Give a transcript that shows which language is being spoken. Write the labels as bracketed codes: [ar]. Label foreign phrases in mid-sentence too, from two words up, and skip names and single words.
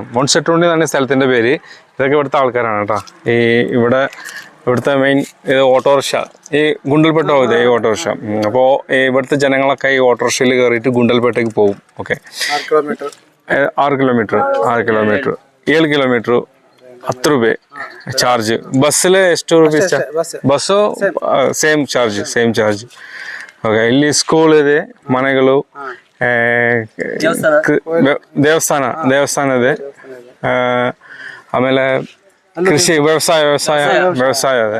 [ml] വൺസെറ്റുണ്ടി എന്നാണ് സ്ഥലത്തിൻ്റെ പേര്. ഇതൊക്കെ ഇവിടുത്തെ ആൾക്കാരാണ് കേട്ടോ. ഇവിടുത്തെ മെയിൻ ഓട്ടോറിക്ഷ ഈ ഗുണ്ടൽപേട്ട പോകുന്നത് ഈ ഓട്ടോറിക്ഷ. അപ്പോൾ ഇവിടുത്തെ ജനങ്ങളൊക്കെ ഈ ഓട്ടോറിക്ഷയിൽ കയറിയിട്ട് ഗുണ്ടൽപേട്ടയ്ക്ക് പോകും. ഓക്കെ, 6 കിലോമീറ്റർ [kn] 7 ಕಿಲೋಮೀಟರ್ 10 ರೂಪಾಯಿ ಚಾರ್ಜ್. ಬಸ್ಸಲ್ಲಿ ಎಷ್ಟು ರೂಪೀಸ್? ಬಸ್ಸು [en] same charge. [kn] ಓಕೆ, ಇಲ್ಲಿ ಸ್ಕೂಲ್ ಇದೆ, ಮನೆಗಳು, ದೇವಸ್ಥಾನ ಇದೆ, ಆಮೇಲೆ ಕೃಷಿ ವ್ಯವಸಾಯ ಇದೆ.